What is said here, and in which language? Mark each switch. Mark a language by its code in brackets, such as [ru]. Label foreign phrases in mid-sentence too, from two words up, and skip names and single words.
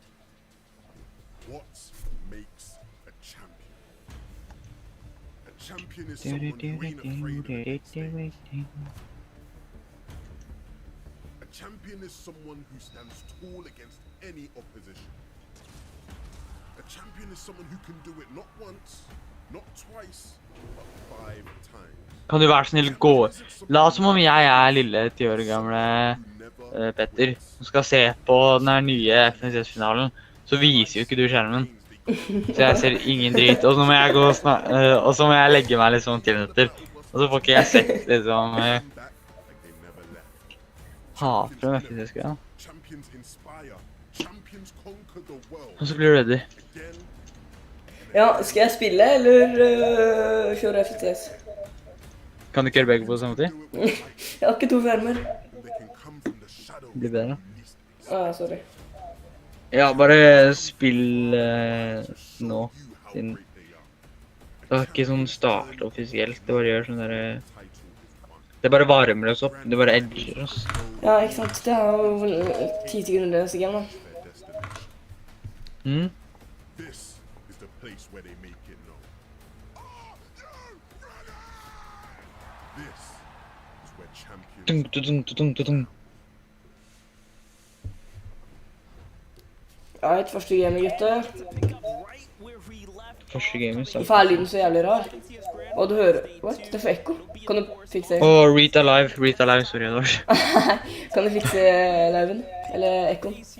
[en] What makes a champion? A champion is someone who ain't afraid of mistakes. A champion is someone who stands tall against any opposition. A champion is someone who can do it not once, not twice, but 5 times. [no] Kan du være snill gå? La oss som om jeg er lille 10 år gamle Petter, som skal se på den her nye FNCS-finalen, så viser jo ikke du skjermen. Så jeg ser ingen drit, og så må jeg gå og så må jeg legge meg liksom 10 minutter. Og så får ikke jeg sett liksom hater om FNCS-greia. [en] Champions inspire. Champions conquer the world. [no] Og så blir du ready. [en] Again, [no] Ja, skal jeg spille, eller kjøre FTS? Kan du ikke gjøre begge på samme tid? Jeg har ikke 2 skjermer. [en] they can come from the shadows. [no] Blir bedre. Sorry. Ja, bare spill nå. Siden det var ikke sånn start offisielt. Det bare gjør sånn der... Det bare varmer oss opp. Det bare edger oss. Ja, ikke sant. Det er jo 10 sekunder neste game, da. Mm? [en] This is the place where they make it known. This is where champions. Tung, tung, tung, tung, tung. [no] Ja, et første game, gutter. Første game, så. Hvorfor er lyden så jævlig rar? Og du hører... What? Det får ekko. Kan du fikse... Åh, Rita Live, sorry, Edvard. Kan du fikse lauven? Eller ekkoen?